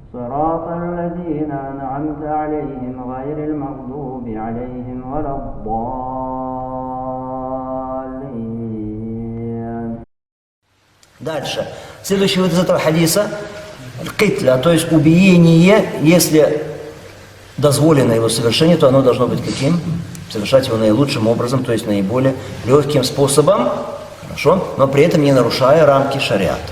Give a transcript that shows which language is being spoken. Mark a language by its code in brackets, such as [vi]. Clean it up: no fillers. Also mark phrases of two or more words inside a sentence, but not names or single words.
[ar] صراط الذين أنعمت عليهم غير المغضوب عليهم ولا الضالين. [ru] Дальше. Следующий вид из этого хадиса – китля, то есть убиение, если дозволено его совершение, то оно должно быть каким? Совершать его наилучшим образом, то есть наиболее легким способом, хорошо, но при этом не нарушая рамки шариата.